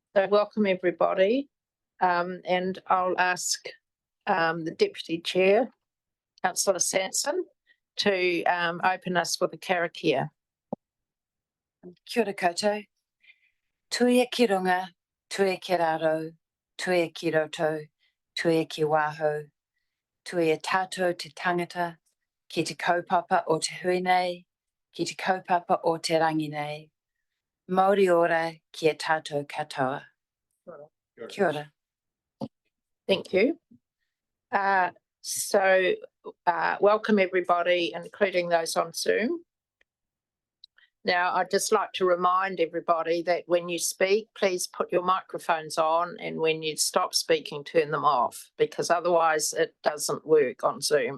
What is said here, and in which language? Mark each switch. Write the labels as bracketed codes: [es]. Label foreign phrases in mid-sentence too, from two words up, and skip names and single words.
[en] So welcome everybody, and I'll ask the Deputy Chair, Councillor Sanson, to open us with a karakia. [mi] Kia ora koutou. Tuia ki runga, tuia ki raro, tuia ki roto, tuia ki wāhau, tuia tātou te tangata, ki te kaupapa o te hui nei, ki te kaupapa o te rangi nei. Māori ora ki a tātou katoa. Kia ora. [en] Thank you. Welcome everybody, including those on Zoom. Now, I'd just like to remind everybody that when you speak, please put your microphones on, and when you stop speaking, turn them off, because otherwise it doesn't work on Zoom.